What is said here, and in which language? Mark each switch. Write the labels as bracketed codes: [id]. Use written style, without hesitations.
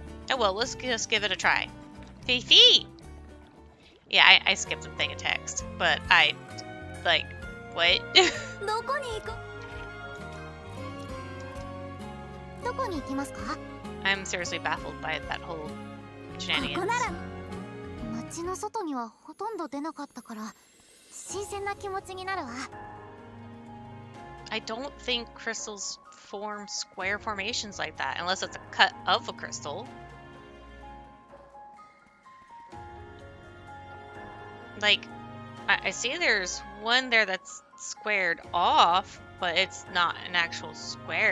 [en] Oh well, let's just give it a try. Fifi! Yeah, I skipped a thing of text, but I, like, what? [ja] どこに行く？どこに行きますか？ [en] I'm seriously baffled by that whole こ shenanigans. [ja] こなら街の外にはほとんど出なかったから新鮮な気持ちになるわ。 [en] I don't think crystals form square formations like that, unless it's a cut of a crystal. Like, I see there's one there that's squared off, but it's not an actual square.